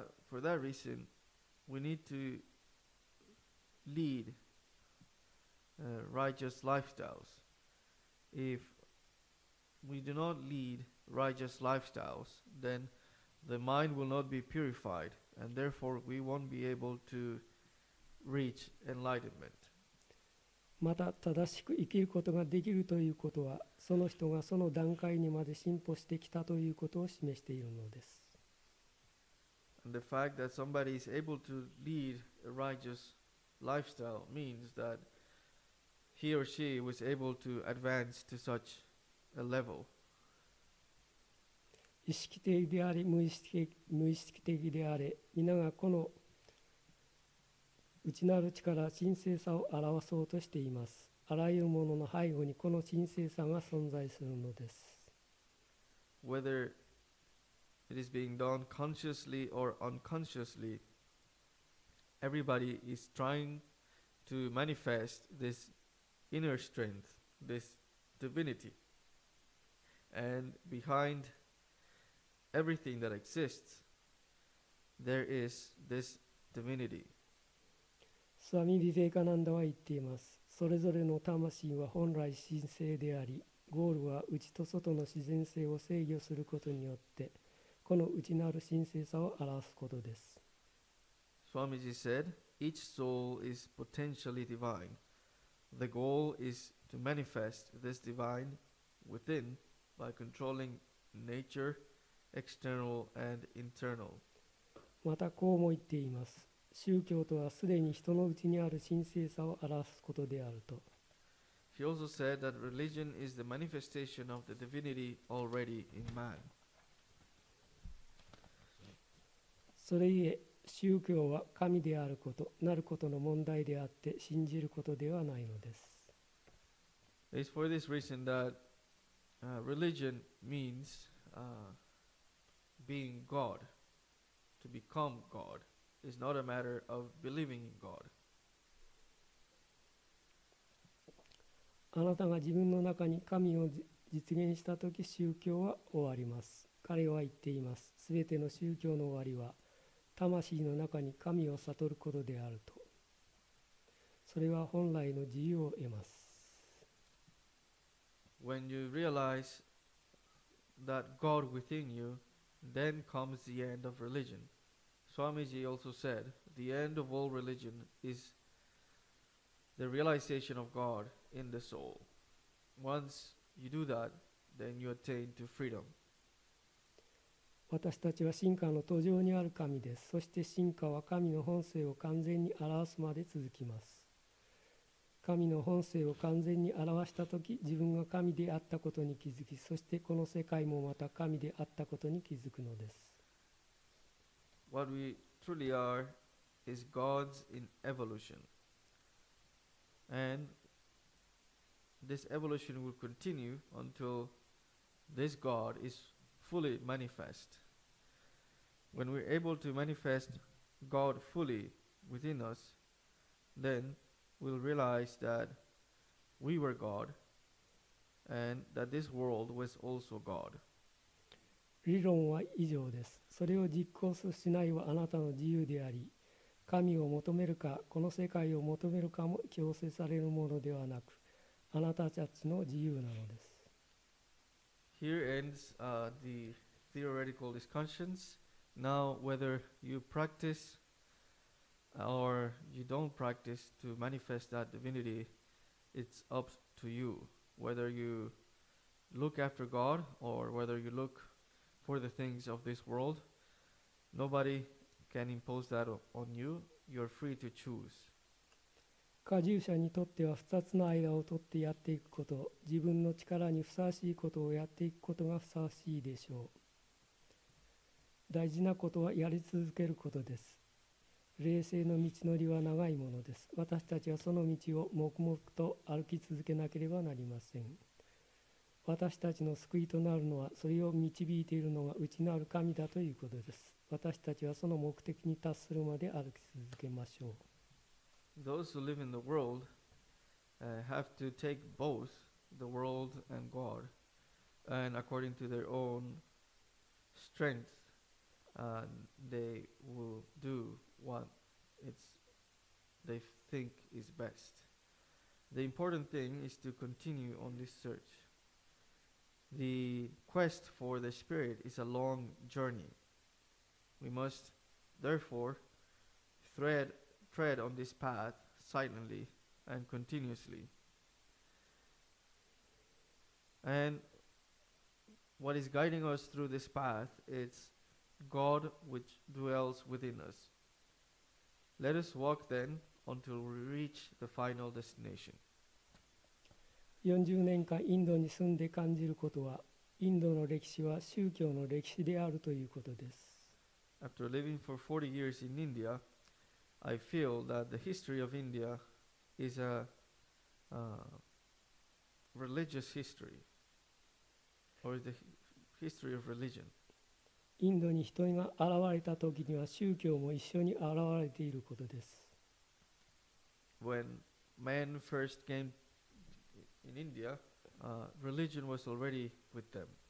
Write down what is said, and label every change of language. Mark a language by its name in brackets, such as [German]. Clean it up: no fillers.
[English] For that reason, we need to lead righteous lifestyles. If we do not lead righteous lifestyles, then the mind will not be purified, and therefore we won't be able to reach enlightenment. [Japanese] また正しく生きることができるということは、その人がその段階にまで進歩してきたということを示しているのです。 [English] And the fact that somebody is able to lead a righteous lifestyle means that he or she was able to advance to such a level. [Japanese] 意識的であり無意識的であれ、皆がこの内なる力、神聖さを表そうとしています。あらゆるものの背後にこの神聖さが存在するのです。 [English] Whether it is being done consciously or unconsciously, everybody is trying to manifest this inner strength, this divinity. And behind everything that exists, there is this divinity. [Japanese] スワミ・ビベーカナンダは言っています。それぞれの魂は本来神聖であり、ゴールは内と外の自然性を制御することによって、この内なる神聖さを表すことです。 [English] Swamiji said, each soul is potentially divine. The goal is to manifest this divine within by controlling nature, external and internal. [Japanese] またこうも言っています。宗教とはすでに人の内にある神聖さを表すことであると。 [English] He also said that religion is the manifestation of the divinity already in man. [Japanese] それゆえ宗教は神であることなることの問題であって信じることではないのです。 [English] It's for this reason that religion means being God. To become God is not a matter of believing in God. [Japanese] あなたが自分の中に神を実現したとき、宗教は終わります。彼は言っています。すべての宗教の終わりは魂の中に神を悟ることであると。それは本来の自由を得ます。 [English] When you realize that God within you, then comes the end of religion. Swamiji also said, the end of all religion is the realization of God in the soul. Once you do that, then you attain to freedom. [Japanese] 私たちは進化の途上にある神です。そして進化は神の本性を完全に表すまで続きます。神の本性を完全に表したとき、自分が神であったことに気づき、そしてこの世界もまた神であったことに気づくのです。 [English] What we truly are is gods in evolution. And this evolution will continue until this God is fully manifest. When we're able to manifest God fully within us, then we'll realize that we were God and that this world was also God. [Japanese] 理論は以上です。それを実行しないはあなたの自由であり、神を求めるか、この世界を求めるかも強制されるものではなく、あなたたちの自由なのです。 [English] Here ends the theoretical discussions. Now, whether you practice or you don't practice to manifest that divinity, it's up to you. Whether you look after God or whether you look for the things of this world, nobody can impose that on you. You're free to choose. [Japanese] 下従者にとっては2つの間を取ってやっていくこと、自分の力にふさわしいことをやっていくことがふさわしいでしょう。大事なことはやり続けることです。霊性の道のりは長いものです。私たちはその道を黙々と歩き続けなければなりません。私たちの救いとなるのは、それを導いているのが内なる神だということです。私たちはその目的に達するまで歩き続けましょう。 [English] Those who live in the world have to take both the world and God, and according to their own strength, they will do what they think is best. The important thing is to continue on this search. The quest for the Spirit is a long journey. We must, therefore, tread on this path silently and continuously. And what is guiding us through this path is God which dwells within us. Let us walk then until we reach the final destination. [Japanese] 40年間インドに住んで感じることは、インドの歴史は宗教の歴史であるということです。 [English] After living for 40 years in India, I feel that the history of India is a religious history, or the history of religion. [Japanese] インドに人が現れた時には宗教も一緒に現れていることです。 [English] When man first came in India, religion was already with them.